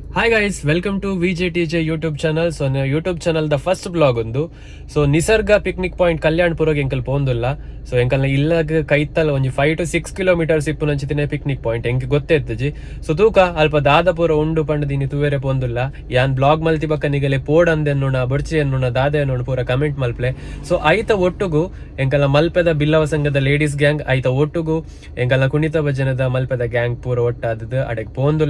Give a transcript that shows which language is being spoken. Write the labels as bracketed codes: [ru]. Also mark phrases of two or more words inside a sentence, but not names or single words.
[en] Hi guys, welcome to VJTJ YouTube channel. So YouTube channel ದ first blog ಒಂದು. [tcy] ಸೊ ನಿಸರ್ಗ ಪಿಕ್ನಿಕ್ ಪಾಯಿಂಟ್ ಕಲ್ಯಾಣಪುರಗೆ ಎಂಕಲ್ ಪೋಂದುಲ್ಲ. ಸೊ ಎಂಕಲ್ನ ಇಲ್ಲಾಗ ಕೈತಲ್ಲ ಒಂಜಿ 5 to 6 ಕಿಲೋಮೀಟರ್ಸ್ ಇಪ್ಪುನಂಚಿತಿನ [en] picnic point [tcy] ಎಂಕ್ ಗೊತ್ತೇತ್ತಜಿ. ಸೊ ತೂಕ ಅಲ್ಪ ದಾದಪುರ ಉಂಡು ಪಂಡ ದಿನಿ ತೂವೆರೆ ಪೋಂದುಲ್ಲ. ಯಾನ್ ಬ್ಲಾಗ್ ಮಲ್ತಿ ಬಕ್ಕ ನಿಗಲೆ ಪೋಡ್ ಅಂದೆನ್ನುಣ ಬಡ್ಚಿ ಎನ್ನುಣ ದಾದ ಎನ್ನುಣ ಪೂರ ಕಮೆಂಟ್ ಮಲ್ಪ್ಲೆ. ಸೊ ಐತ ಒಟ್ಟುಗು ಎಂಕಲ್ನ ಮಲ್ಪೆದ ಬಿಲ್ಲವ ಸಂಘದ [en] ladies gang [tcy] ಐತ ಒಟ್ಟುಗು ಎಂಕಲ್ನ ಕುಣಿತ ಭಜನದ ಮಲ್ಪೆದ ಗ್ಯಾಂಗ್ ಪೂರ ಒಟ್ಟಾದದ್ದು ಅಡೆಗ್ ಪೋಂದುಲ್ಲ.